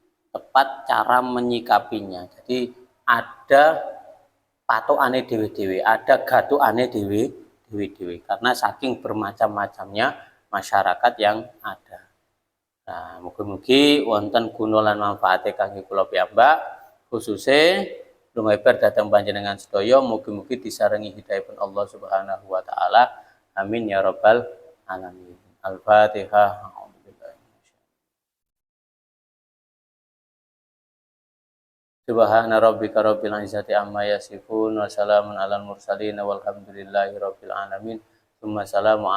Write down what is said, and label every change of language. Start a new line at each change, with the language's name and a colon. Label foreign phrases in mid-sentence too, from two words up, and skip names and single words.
Indonesian: Jadi ada
Javanese: patokane dhewe-dhewe,
Indonesian: ada
Javanese: gathukane dhewe-dhewe
Indonesian: karena saking bermacam-macamnya masyarakat yang ada. Nah,
Javanese: mugi-mugi wonten guna lan manfaate kangge kula piyambak, khususe lumebar datang panjenengan sedaya, mugi-mugi disarengi hidayahipun
Arabic: الله سبحانه وتعالى. آمين يا رب العالمين. Al-Fatihah. سبحان ربك رب العزة عما يصفون وسلام على المرسلين والحمد لله رب العالمين.